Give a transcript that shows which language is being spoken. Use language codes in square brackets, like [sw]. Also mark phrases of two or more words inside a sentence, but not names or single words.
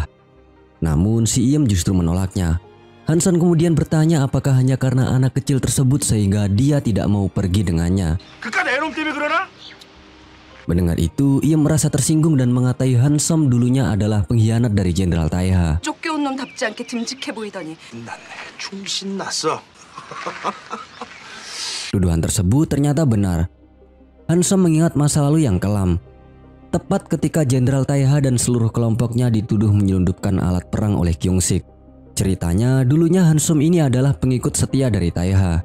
[id] Namun si Iem justru menolaknya. Hansom kemudian bertanya apakah hanya karena anak kecil tersebut sehingga dia tidak mau pergi dengannya. Mendengar itu, Iem merasa tersinggung dan mengatai Hansom dulunya adalah pengkhianat dari Jenderal Taeha. [ko] 쫓겨온 놈답지 않게 듬직해 보이더니 충신 났어. [id] Tuduhan tersebut ternyata benar. Hansom mengingat masa lalu yang kelam. Tepat ketika Jenderal Taeha dan seluruh kelompoknya dituduh menyelundupkan alat perang oleh Kyungsik. Ceritanya, dulunya Hansom ini adalah pengikut setia dari Taeha.